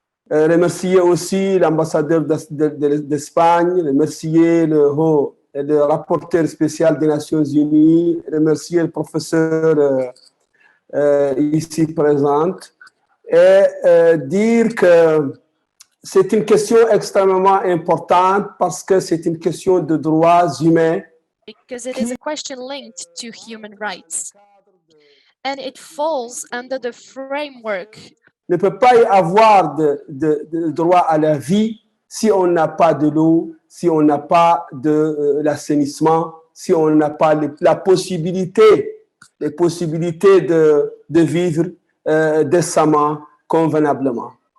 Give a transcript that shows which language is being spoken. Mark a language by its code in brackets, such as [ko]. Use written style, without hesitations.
[fr] Remercier aussi l'ambassadeur d'Espagne, remercier le rapporteur spécial des Nations Unies, remercier le professeur ici présente et dire que c'est une question extrêmement importante parce que c'est une question de droits humains. [en] Because it is a question linked to human rights. And it falls under the framework. [fr] Il ne peut pas y avoir de droit à la vie si on n'a pas de l'eau, si on n'a pas de l'assainissement, si on n'a pas la possibilité de vivre décemment, convenablement.